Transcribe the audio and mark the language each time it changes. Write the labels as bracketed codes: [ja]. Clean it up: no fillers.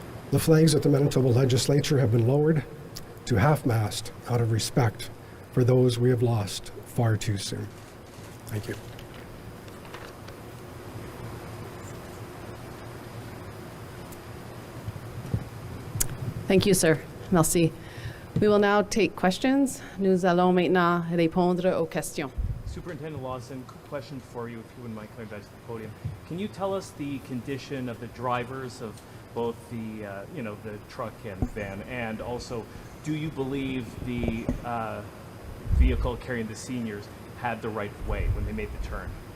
[en] The flags at the Manitoba Legislature have been lowered to half-mast out of respect for those we have lost far too soon. Thank you. Thank you, sir. Merci. We will now take questions. [fr] Nous allons maintenant répondre aux questions. [en] Superintendent Lawson, quick question for you, if you wouldn't mind coming back to the podium. Can you tell us the condition of the drivers of both the, the truck and van, and also, do you believe the vehicle carrying the seniors had the right of way when they made the turn?